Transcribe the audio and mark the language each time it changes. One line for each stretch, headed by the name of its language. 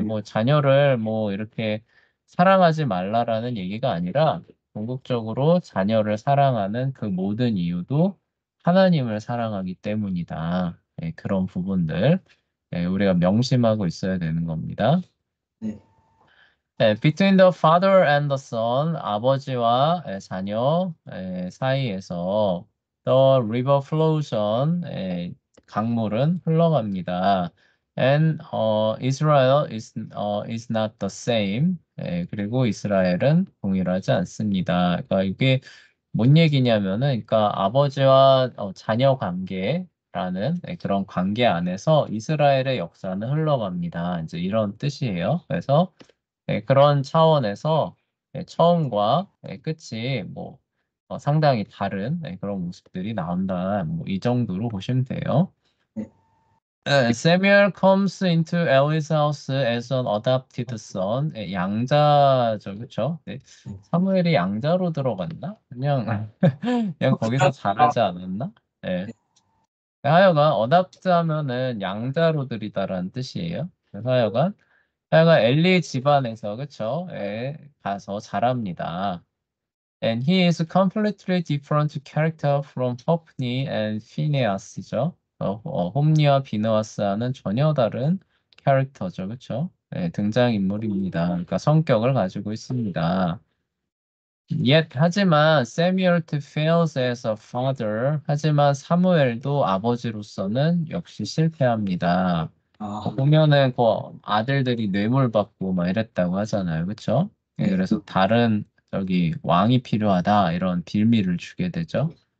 Korean: 뭐 자녀를 뭐 이렇게 사랑하지 말라라는 얘기가 아니라 궁극적으로 자녀를 사랑하는 그 모든 이유도 하나님을 사랑하기 때문이다. 그런 부분들 우리가 명심하고 있어야 되는 겁니다. 네.
English: Between the father and the son,
Korean: 아버지와 자녀 사이에서
English: the river flows on,
Korean: 강물은 흘러갑니다.
English: And Israel is not the same.
Korean: 그리고 이스라엘은 동일하지 않습니다. 그러니까 이게 뭔 얘기냐면은, 그러니까 아버지와 자녀 관계라는 그런 관계 안에서 이스라엘의 역사는 흘러갑니다. 이제 이런 뜻이에요. 그래서 그런 차원에서 처음과 끝이 뭐 상당히 다른 그런 모습들이 나온다. 뭐 이 정도로 보시면 돼요. 네.
English: Samuel comes into Eli's house as an adopted son.
Korean: 양자죠, 그렇죠? 네. 네. 사무엘이 양자로 들어갔나? 그냥 그냥 거기서 자라지 않았나? 네. 하여간 어답트 하면은 양자로 들이다라는 뜻이에요. 그래서 하여간 엘리 집안에서 그쵸? 가서 자랍니다.
English: And he is a completely different character from Hophni and Phinehas죠.
Korean: 홈니와 비느하스와는 전혀 다른 캐릭터죠, 그쵸? 등장인물입니다. 그러니까 성격을 가지고 있습니다.
English: 하지만 Samuel fails as a father.
Korean: 하지만 사무엘도 아버지로서는 역시 실패합니다. 아, 보면은 그 아들들이 뇌물 받고 막 이랬다고 하잖아요, 그렇죠? 네. 그래서 다른 저기 왕이 필요하다 이런 빌미를 주게 되죠.